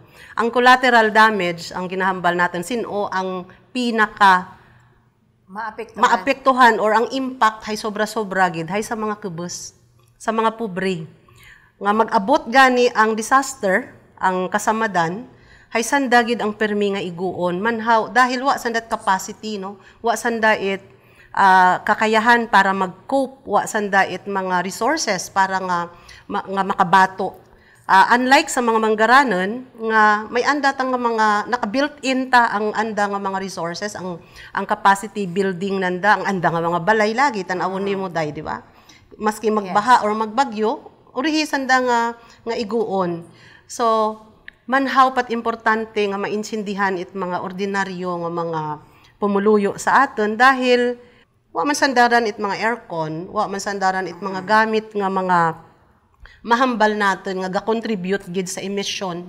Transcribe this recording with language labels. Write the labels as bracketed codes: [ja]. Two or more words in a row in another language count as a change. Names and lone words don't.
[akl] Ang [en] collateral damage, [akl] ang ginahambal natin, sino ang pinaka maapektuhan or ang impact hay sobra-sobra gid hay sa mga kubos, sa mga pobre. Nga mag-abot gani ang disaster, ang kasamadan, hay sanda gid ang permi nga iguon manhaw dahil wa sandat capacity, no, wa sanda it kakayahan para mag-cope, wa sanda it mga resources para nga makabato. Unlike sa mga manggaranon nga may anda tang mga naka-built-in ta ang anda nga mga resources, ang [en] capacity building [akl] nanda, ang anda nga mga balay lagi tan-awon nimo day, di ba? Maski magbaha or magbagyo, urihi sanda nga iguon. So manhaw pat importante nga mainsindihan it mga ordinaryo nga mga pumuluyo sa aton dahil wa man sandaran it mga aircon, wa man sandaran it mga gamit nga mga mahambal natin nga ga-contribute gid sa emission.